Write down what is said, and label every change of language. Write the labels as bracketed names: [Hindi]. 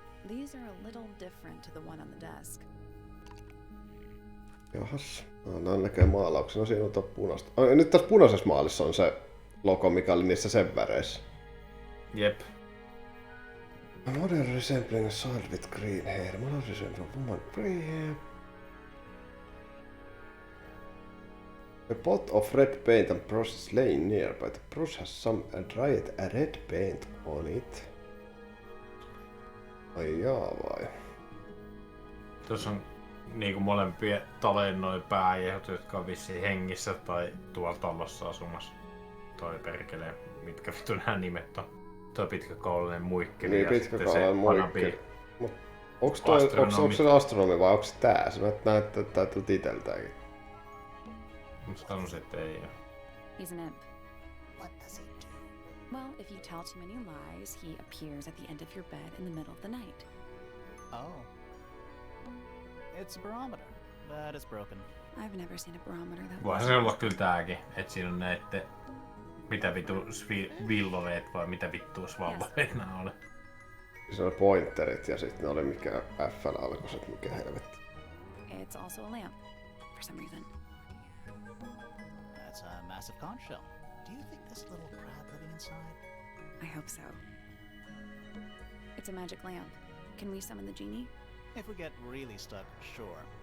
[English] These are a little different to the one on the desk. [Finnish] Jahas. No, näkee maalauksena. Siinä on punaista. Nyt tässä punaisessa maalissa on se logo, mikä oli niissä sen väreissä. Jep. [English] A modern resembling a child with green hair. Modern resembling a woman with green hair. A pot of red paint and brush is laying nearby. The brush has some dried red paint on it. [Finnish] Ai jaa vai? Tuossa on niinku molempia talojen noin pääjähot, jotka on vissiin hengissä tai tuolla talossa asumassa. Toi perkelee, mitkä vittu nää nimet on. Toi pitkäkaulinen muikkeli Niin, ja pitkäkaulinen muikkeli. Onko se astronomi vai onko se tää? Se näyttää tältä titeltäänkin. Mä sanoisin, että ei oo. [English] He's an imp. What does he do? Well, if you tell too many lies, he appears at the end of your bed in the middle of the night. Oh. It's a barometer, but it's broken. I've never seen a barometer that [Finnish] Voihan se olla kyllä tääkin, että siinä on näette mitä vitu villoveet vai mitä vittua svalloveet nää oli. Se on pointerit ja sitten ne oli mikä FL-alkoiset, mikä helvetti. [English] It's also a lamp, for some reason. That's a massive conch shell. Do you think there's a little crab living inside? I hope so. It's a magic lamp. Can we summon the genie? If we get really stuck, sure.